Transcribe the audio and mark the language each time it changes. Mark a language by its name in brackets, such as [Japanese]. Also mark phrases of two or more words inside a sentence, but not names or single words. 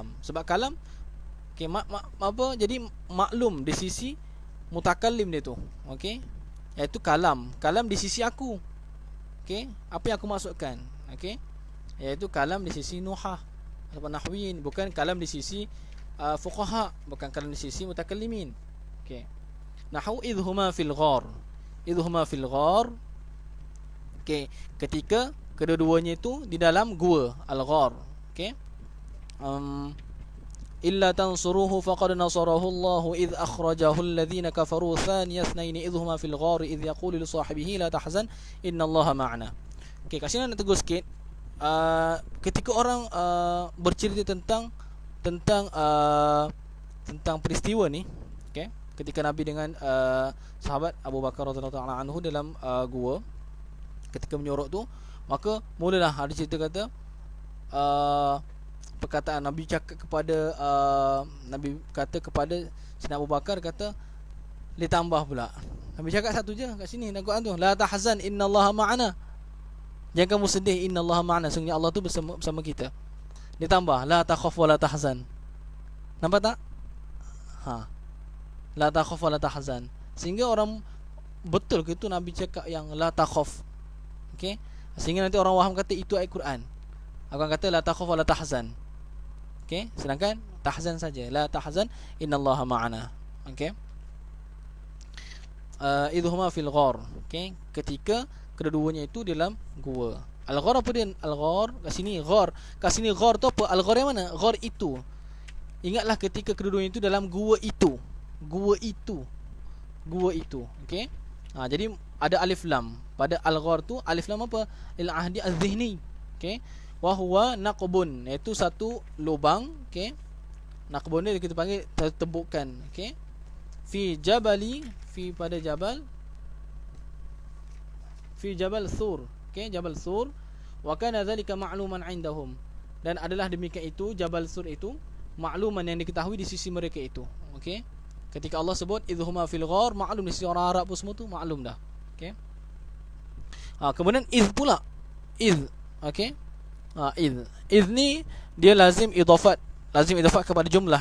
[Malay] Sebab kalam okey, apa, jadi maklum di sisi mutakallim dia tu. Okey, iaitu kalam di sisi aku. Okey, apa yang aku maksudkan? Okey, iaitu kalam di sisi nuhah atau nahwiyin, bukan kalam di sisi fuqaha, bukan kalam di sisi mutakallimin. Okey, [Arabic] نحو إذ هما في الغار. إذ هما في الغار. [Malay] Okey, ketika kedua-duanya itu di dalam gua al-ghar. Okey. [Arabic] إلا تنصروه فقد نصره الله إذ أخرجه الذين كفروا ثاني اثنين إذ هما في الغار إذ يقول لصاحبه لا تحزن إن الله معنا. [Malay] Okey, kat sini nak tegur sikit. Ketika orang bercerita tentang peristiwa ni, okey, ketika Nabi dengan sahabat Abu Bakar [Arabic] رضي الله تعالى عنه [Malay] dalam gua ketika menyorok tu, maka mulalah ada cerita kata perkataan Nabi cakap kepada Nabi kata kepada Sayyidina Abu Bakar, kata ditambah pula. Nabi cakap satu je kat sini dalam Quran tu, [Arabic] لا تحزن إن الله معنا. [Malay] Jangan kamu sedih, [Arabic] إن الله معنا, [Malay] sungguh Allah tu bersama kita. Ditambah [Arabic] لا تخف ولا تحزن. [Malay] Nampak tak? [Arabic] لا تخف ولا تحزن. [Malay] Sehingga orang betul ke itu Nabi cakap yang [Arabic] لا تخف. [Malay] Okey, sehingga nanti orang faham kata itu ayat Quran. Akan kata [Arabic] لا تخف ولا تحزن. [Malay] Okey, sedangkan tahzan saja, [Arabic] لا تحزن إن الله معنا. [Malay] Okey. [Arabic] إذ هما في الغار. [Malay] Okey, ketika kedua-duanya itu dalam gua. Al-ghar apa dia? Al-ghar kat sini ghar. Kat sini ghar tu apa? Al-ghar yang mana? Ghar itu. Ingatlah ketika kedua-duanya itu dalam gua itu. Gua itu. Okey. Jadi ada alif lam pada al-ghar tu. Alif lam apa? [Arabic] للعهد الذهني. [Malay] Okey. [Arabic] وهو نقب, [Malay] iaitu satu lubang. Okey. Naqbun ni kita panggil tebukan. Okey. [Arabic] في جبل, [Malay] fi pada jabal. Fi jabal Thur. Okey, jabal Thur. [Arabic] وكان ذلك معلوما عندهم, [Malay] dan adalah demikian itu jabal Thur itu makluman yang diketahui di sisi mereka itu. Okey. Ketika Allah sebut [Arabic] إذ هما في الغار, [Malay] maklum di sisi orang Arab pun semua tu maklum dah. Okey. Kemudian idh pula. Idh. Okey. Idh ni dia lazim idafat kepada jumlah.